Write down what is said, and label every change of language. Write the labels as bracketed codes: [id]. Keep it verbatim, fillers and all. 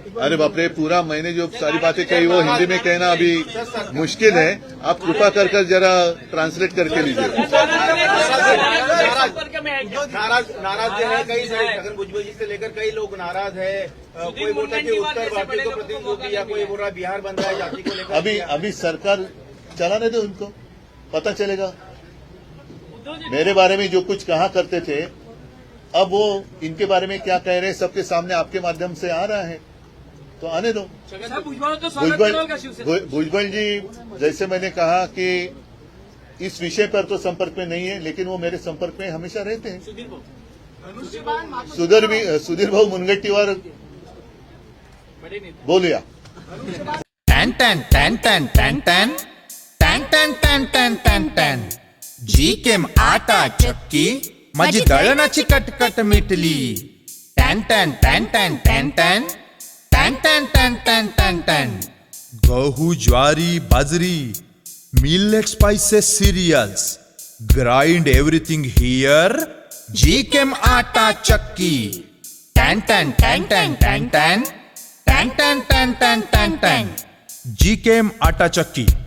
[hi] अरे बाप रे, पूरा मैंने जो सारी बातें कही वो हिंदी में कहना अभी मुश्किल है. आप कृपा कर कर जरा ट्रांसलेट करके लीजिए. नाराज है कई सारे, भुजबल जी से लेकर कई लोग नाराज है. कोई बोल रहा है कि उत्तर भारतीय को प्रतिनिधि, या कोई बोल रहा है बिहार बन रहा है जाति को लेकर. अभी अभी सरकार चलाने दो, उनको पता चलेगा. मेरे बारे में जो कुछ कहा करते थे, अब वो इनके बारे में क्या कह रहे हैं सबके सामने आपके माध्यम से आ रहा है, तो आने दो. भुजबल भुजबल जी, जैसे मैंने कहा कि इस विषय पर तो संपर्क में नहीं है, लेकिन वो मेरे संपर्क में हमेशा रहते हैं. सुधीर भी सुधीर भाऊ मुनगट्टीवार बोलिया. [mr] टैन टैन टैन टैन टैन टैन टैन टैन टैन टैन टैन टैन जी केम आटा चक्की माझी दळणाची कटकट मिटली. टॅन टॅन टॅन टॅन टॅन टॅन टॅन टॅन टॅन टॅन टॅन टॅन गहू ज्वारी बाजरी [en] Millet spices cereals grind everything here. [mr] जी केम आटा चक्की. टॅन टॅन टॅन टॅन टॅन टॅन टॅन टॅन टॅन टॅन टॅन टॅन जी केम आटा चक्की.